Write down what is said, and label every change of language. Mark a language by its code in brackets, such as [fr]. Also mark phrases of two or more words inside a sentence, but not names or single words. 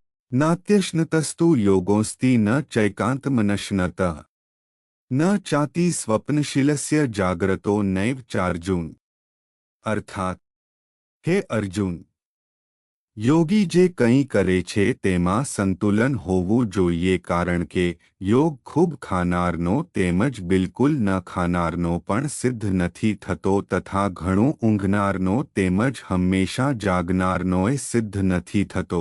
[sa] नात्यश्नतस्तु योगोऽस्ति न चैकान्तमनश्नतः न चाति स्वप्नशीलस्य जाग्रतो नैव चार्जुन। [hi] अर्थात हे अर्जुन, [gu] યોગી જે કંઈ કરે છે તેમાં સંતુલન હોવું જોઈએ, કારણ કે યોગ ખૂબ ખાનારનો તેમજ બિલકુલ ન ખાનારનો પણ સિદ્ધ નથી થતો તથા ઘણું ઊંઘનારનો તેમજ હંમેશા જાગનારનોય સિદ્ધ નથી થતો.